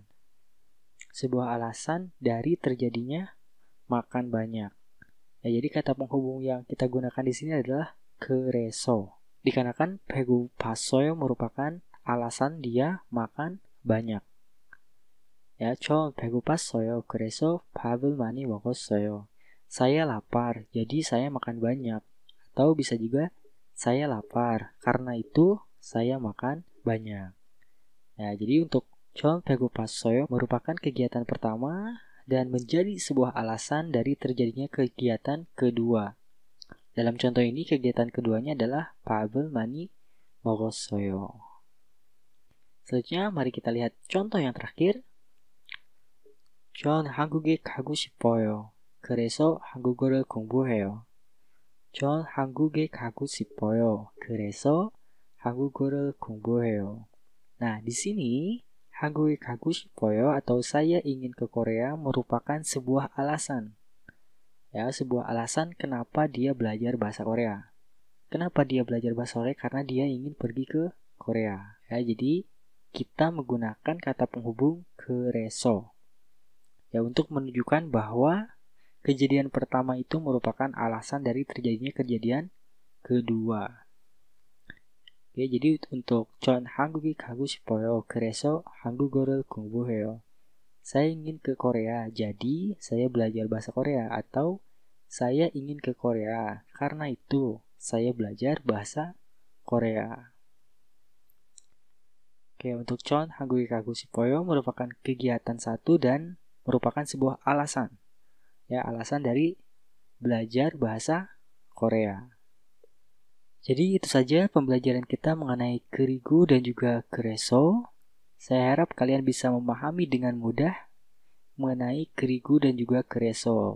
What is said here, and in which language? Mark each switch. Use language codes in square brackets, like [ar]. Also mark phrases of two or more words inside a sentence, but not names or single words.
[id] Sebuah alasan dari terjadinya makan banyak. Ya, jadi kata penghubung yang kita gunakan di sini adalah 그래서. Dikarenakan 배고팠어요 merupakan alasan dia makan banyak. Ya, [ko] 저 배고팠어요. 그래서 밥을 많이 먹었어요. [id] Saya lapar, jadi saya makan banyak. Atau bisa juga saya lapar, karena itu saya makan banyak. Ya, jadi untuk [ko] 전 배고팠어요 [id] merupakan kegiatan pertama dan menjadi sebuah alasan dari terjadinya kegiatan kedua. Dalam contoh ini, kegiatan keduanya adalah [ko] 밥을 많이 먹었어요. [id] Selanjutnya, mari kita lihat contoh yang terakhir. [ko] 전 한국에 가고 싶어요. 그래서 한국어를 공부해요. 전 한국에 가고 싶어요. 그래서 한국어를 공부해요. [id] Nah, di sini [ko] 한국에 가고 싶어요 [id] atau saya ingin ke Korea merupakan sebuah alasan. Ya, sebuah alasan kenapa dia belajar bahasa Korea. Kenapa dia belajar bahasa Korea? Karena dia ingin pergi ke Korea. Ya, jadi kita menggunakan kata penghubung 그래서. Ya, untuk menunjukkan bahwa kejadian pertama itu merupakan alasan dari terjadinya kejadian kedua. Oke, jadi untuk [ko] 전 한국에 가고 싶어요. 그래서 한국어를 공부해요. [id] Saya ingin ke Korea, jadi saya belajar bahasa Korea. Atau saya ingin ke Korea, karena itu saya belajar bahasa Korea. Oke, untuk [ko] 전 한국에 가고 싶어요 [id] merupakan kegiatan satu dan merupakan sebuah alasan. Ya, alasan dari belajar bahasa Korea. Jadi itu saja pembelajaran kita mengenai 그리고 dan juga 그래서. Saya harap kalian bisa memahami dengan mudah mengenai 그리고 dan juga 그래서.